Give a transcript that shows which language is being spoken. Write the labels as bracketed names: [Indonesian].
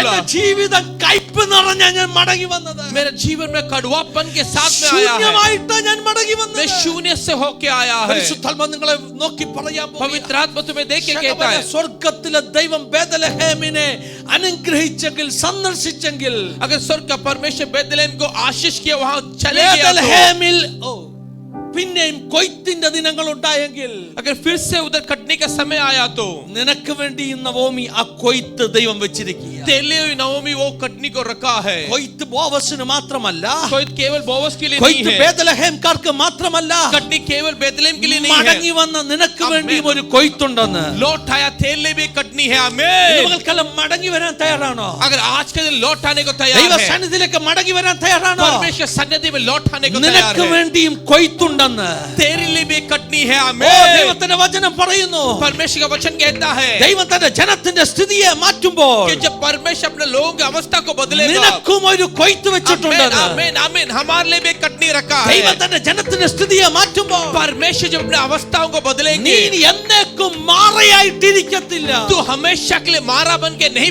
[Malayalam] എന്റെ ജീവിതം കയ്പ് നിറഞ്ഞ ഞാൻ മടങ്ങി വന്നത്. [Hindi] मेरे जीवन में कड़वापन के साथ में आया है. [Malayalam] ശൂന്യമായിട്ടാ ഞാൻ മടങ്ങി [Hindi] मैं [Malayalam] വന്നത്. [Hindi] शून्य से होके आया है. [Malayalam] പരിശുദ്ധാത്മ നിങ്ങളെ നോക്കി പറയാൻ പോകുകയാണ്. [Hindi] पवित्र आत्मा तुम्हें देख के कहता है, [Malayalam] സ്വർഗ്ഗത്തിലെ ദൈവം ബേത്ലഹേമിനെ അനുഗ്രഹിച്ചെങ്കിൽ, സന്ദർശിച്ചെങ്കിൽ, [Hindi] अगर स्वर्ग का परमेश्वर बेथलेहम को आशीष किया, वहां चले गया तो, [Malayalam] ബേത്ലഹേമിൽ പിന്നെയും കൊയ്ത്തിന്റെ ദിനങ്ങൾ ഉണ്ടായെങ്കിൽ, [Hindi] अगर फिर से उधर कटने का समय आया तो [Malayalam] നിനക്ക് വേണ്ടി നവോമി ആ കൊയ്ത്ത് ദൈവം വെച്ചിരിക്കുക. [Hindi] तेले हुई नवोमी वो कटनी को रखा है. [Malayalam] കൊയ്ത്ത് ബോവസിന് മാത്രമല്ല, [Hindi] कोई केवल बोवस के लिए नहीं [Malayalam] കൊയ്ത്ത് [Hindi] है, [Malayalam] ബേത്ലഹേംകാർക്ക് മാത്രമല്ല, [Hindi] कटनी केवल बेथलेहम के लिए नहीं [Malayalam] മടങ്ങി [Hindi] है. [Malayalam] വന്ന നിനക്ക് വേണ്ടിയും ഒരു കൊയ്ത്തുണ്ടെന്ന്. [Hindi] लौट आया तेले भी कटनी है. आमीन. [Malayalam] നിങ്ങൾക്കെല്ലാം മടങ്ങി വരാൻ തയ്യാറാണോ? [Hindi] अगर आज के दिन लौट आने को तैयार [Malayalam] ദൈവ [Hindi] है, [Malayalam] സന്നിധിയിലേക്ക് മടങ്ങി വരാൻ തയ്യാറാണോ? [Hindi] परमेश्वर सन्निधि में लौट आने को तैयार [Malayalam] നിനക്ക് [Hindi] है. [Malayalam] വേണ്ടിയും കൊയ്ത്തുണ്ടെന്ന് [Hindi] तेरे लिए भी कटनी है. [Malayalam] ഓ, [Hindi] आमीन. [Malayalam] ദൈവത്തിന്റെ വചനം പറയുന്നു, [Hindi] परमेश्वर का वचन कहता है [Malayalam] ദൈവം തന്റെ ജനത്തിന്റെ സ്ഥിതിയെ മാറ്റുമ്പോൾ [Hindi] कि जब परमेश्वर अपने लोगों की अवस्था को बदलेगा, [Malayalam] നിനക്കും ഒരു കൊയ്ത്ത് [Hindi] आमीन [Malayalam] വെച്ചിട്ടുണ്ടെന്ന്. [Hindi] आमीन आमीन, हमारे लिए भी कटनी रखा [Malayalam] ദൈവം [Hindi] है. [Malayalam] തന്റെ ജനത്തിന്റെ സ്ഥിതിയെ മാറ്റുമ്പോൾ [Hindi] परमेश्वर जब अपने अवस्थाओं को [Malayalam] നീ [Hindi] बदलेंगे, [Malayalam] എന്നേക്കും മാറയായിട്ടിരിക്കത്തില്ല. [Hindi] तू हमेशा के लिए मारा बन के नहीं